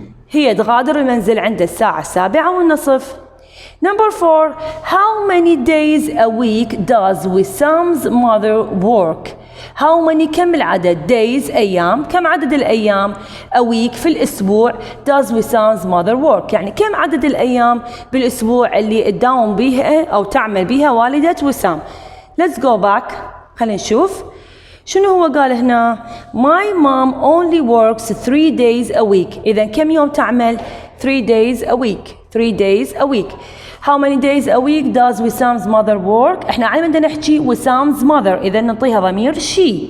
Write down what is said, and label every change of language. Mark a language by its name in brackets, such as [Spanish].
[Arabic] هي تغادر المنزل عند الساعة 7:15. [English] number 4 how many days a week does Wissam's mother work؟ how many [Arabic] كم العدد؟ [English] days [Arabic] أيام. كم عدد الأيام؟ a week في الأسبوع. does Wissam's mother work يعني كم عدد الأيام بالأسبوع اللي تداوم بيها أو تعمل بيها والدة وسام. [English] let's go back [Arabic] خلينا نشوف شنو هو قال هنا. [English] my mom only works 3 days a week. [Arabic] إذا كم يوم تعمل؟ [English] 3 days a week. 3 days a week. how many days a week does Wissam's mother work؟ [Arabic] احنا على بدنا نحكي [English] Wissam's mother [Arabic] إذا نعطيها ضمير [English] she.